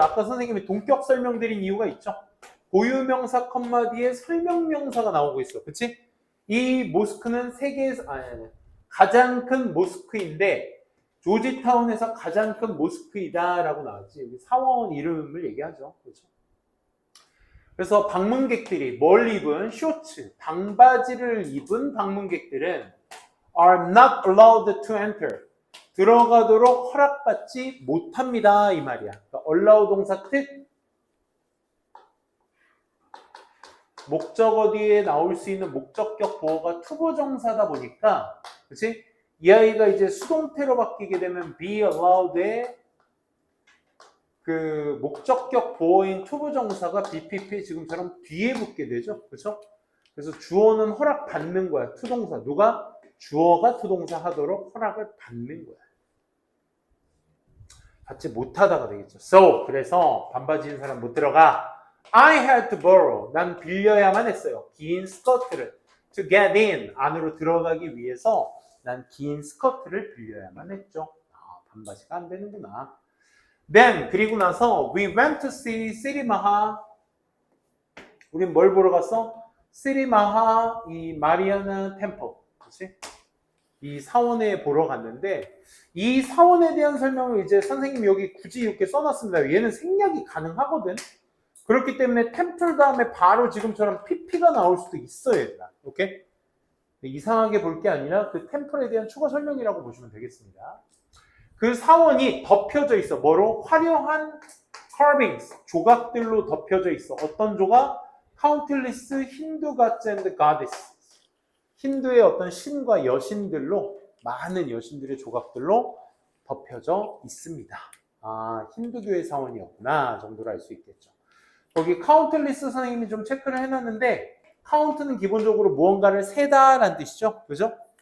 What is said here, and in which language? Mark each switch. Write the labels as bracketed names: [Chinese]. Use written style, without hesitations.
[Korean] 아까 선생님이 동격 설명드린 이유가 있죠. 고유명사 컴마 뒤에 설명명사가 나오고 있어. 그치? 이 모스크는 세계에서 가장 큰 모스크인데 조지타운에서 가장 큰 모스크이다 라고 나왔지. 여기 사원 이름을 얘기하죠. 그렇죠? 그래서 방문객들이 뭘 입은? 쇼츠, 방바지를 입은 방문객들은 [English] are not allowed to enter. [Korean] 들어가도록 허락받지 못합니다. 이 말이야. 그러니까 allow 동사 뜻 목적어 뒤에 나올 수 있는 목적격 보어가 투부정사다 보니까 그치? 이 아이가 이제 수동태로 바뀌게 되면 be allowed의 그 목적격 보어인 투부정사가 BPP 지금처럼 뒤에 붙게 되죠. 그렇죠? 그래서 주어는 허락받는 거야. 투동사. 누가? 주어가 투동사 하도록 허락을 받는 거야. 받지 못하다가 되겠죠. So, 그래서 반바지인 사람 못 들어가. [English] I had to borrow. [Korean] 난 빌려야만 했어요. 긴 스커트를. [English] To get in. [Korean] 안으로 들어가기 위해서 난 긴 스커트를 빌려야만 했죠. 아, 반바지가 안 되는구나. [English] Then, [Korean] 그리고 나서 [English] we went to see 시리마하. [Korean] 우린 뭘 보러 갔어? 시리마하 이 마리아나 템플. 그렇지? 이 사원에 보러 갔는데 이 사원에 대한 설명을 이제 선생님이 여기 굳이 이렇게 써놨습니다. 얘는 생략이 가능하거든. 그렇기 때문에 템플 다음에 바로 지금처럼 PP가 나올 수도 있어요. 얘들아. 오케이? 이상하게 볼 게 아니라 그 템플에 대한 추가 설명이라고 보시면 되겠습니다. 그 사원이 덮여져 있어. 뭐로? 화려한 carvings, 조각들로 덮여져 있어. 어떤 조각? [English] Countless Hindu gods and goddesses. [Korean] 힌두의 어떤 신과 여신들로, 많은 여신들의 조각들로 덮여져 있습니다. 아, 힌두교의 사원이었구나 정도로 알 수 있겠죠. 거기 countless 선생님이 좀 체크를 해놨는데 count는 기본적으로 무언가를 세다라는 뜻이죠. 그죠?